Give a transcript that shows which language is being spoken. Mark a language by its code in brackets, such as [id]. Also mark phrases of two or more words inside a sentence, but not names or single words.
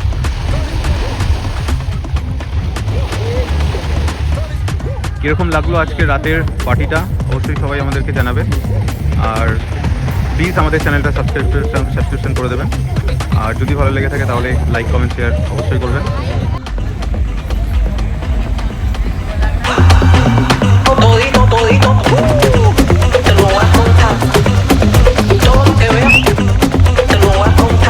[bn] কীরকম লাগলো আজকে রাতের পার্টিটা অবশ্যই সবাই আমাদেরকে জানাবে। আর প্লিজ আমাদের চ্যানেলটা সাবস্ক্রিপশন করে দেবেন। আর যদি ভালো লেগে থাকে তাহলে [en] like comment share [bn] অবশ্যই করবেন। [es] Te lo voy a contar. Todo lo que veas, te lo voy a contar.